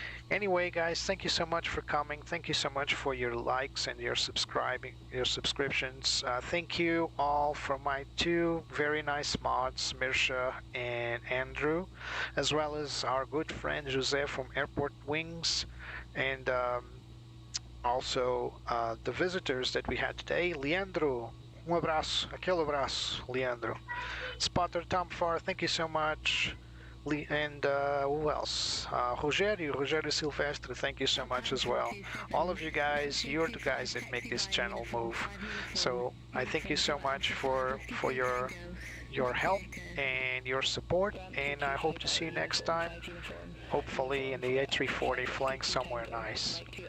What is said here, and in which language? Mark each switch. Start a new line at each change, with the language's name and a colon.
English: Anyway, guys, thank you so much for coming. Thank you so much for your likes and your subscriptions. Thank you all from my two very nice mods, Mirsha and Andrew, as well as our good friend Jose from Airport Wings, and also the visitors that we had today.
Portuguese: Leandro, abraço, aquele abraço, Leandro.
English: Spotter Tamfar, thank you so much. And who else? Rogério Silvestre, thank you so much as well. All of you guys, you're the guys that make this channel move. So I thank you so much for your help and your support, and I hope to see you next time, hopefully in the A340 flying somewhere nice.